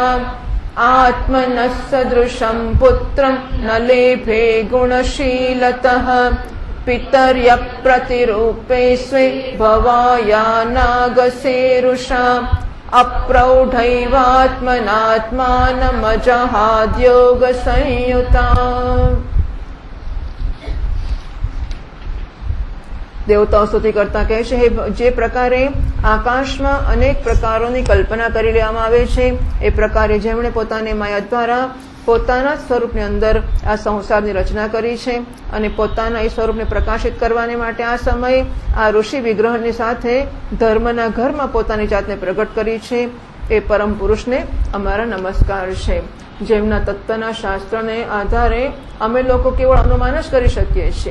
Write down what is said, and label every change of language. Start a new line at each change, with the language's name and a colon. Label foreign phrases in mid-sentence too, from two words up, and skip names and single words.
Sanskrit: आत्मनः सदृशं पुत्रं न लेभे गुणशीलतः। पितर्यप्रतिरूपे स्वे भवाया नागसेरुषा। अप्रौढैवात्मनात्मानमजहाद्योगसंयुता।
Gujarati: દેવતાઓ સ્તુતિ કરતા કહે છે, જે પ્રકારે આકાશમાં અનેક પ્રકારોની કલ્પના કરી લેવામાં આવે છે એ પ્રકારે જેમણે પોતાની માયા દ્વારા પોતાના સ્વરૂપની અંદર આ સંસારની રચના કરી છે અને પોતાના એ સ્વરૂપને પ્રકાશિત કરવાને માટે આ સમયે આ ઋષિ વિગ્રહની સાથે ધર્મના ઘરમાં પોતાની જાતને પ્રગટ કરી છે એ પરમ પુરુષને અમારા નમસ્કાર છે, જેમના તત્વના શાસ્ત્રને આધારે અમે લોકો કેવળ અનુમાન જ કરી શકીએ છીએ.